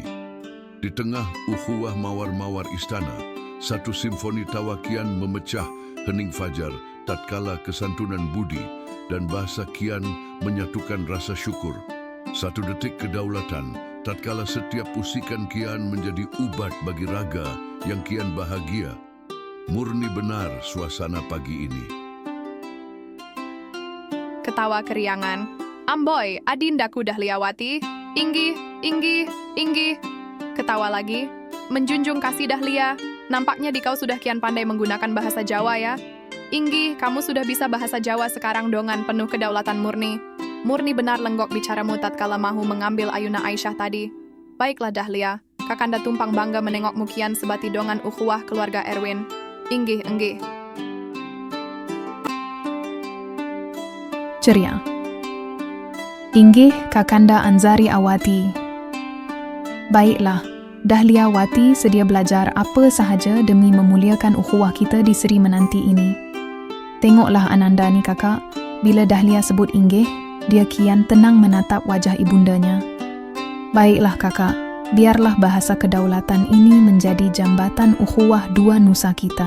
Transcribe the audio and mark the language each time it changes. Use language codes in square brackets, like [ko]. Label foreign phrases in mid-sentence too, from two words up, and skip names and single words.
[ms] Di tengah ukhuwah mawar-mawar istana, satu simfoni tawa kian memecah hening fajar tatkala kesantunan budi dan bahasa kian menyatukan rasa syukur. Satu detik kedaulatan tatkala setiap usikan kian menjadi ubat bagi raga yang kian bahagia. Murni benar suasana pagi ini. Ketawa keriangan. Amboi, adindaku Dahliawati. [jv] Inggih, inggih, inggih. [ms] Ketawa lagi. Menjunjung kasih Dahlia. Nampaknya dikau sudah kian pandai menggunakan bahasa Jawa ya. Inggih, kamu sudah bisa bahasa Jawa sekarang dongan penuh kedaulatan murni. Murni benar lenggok bicaramu tatkala mahu mengambil ayuna Aisyah tadi. Baiklah Dahlia, Kakanda tumpang bangga menengokmu kian sebati dongan ukhuwah keluarga Erwin. [jv] Inggih, enggih. [ms] Ceria. Inggih Kakanda Anzari Awati. Baiklah, Dahliawati sedia belajar apa sahaja demi memuliakan ukhuwah kita di Seri Menanti ini. Tengoklah Ananda ni kakak, bila Dahlia sebut inggih, dia kian tenang menatap wajah ibundanya. Baiklah kakak, biarlah bahasa kedaulatan ini menjadi jambatan ukhuwah dua nusa kita.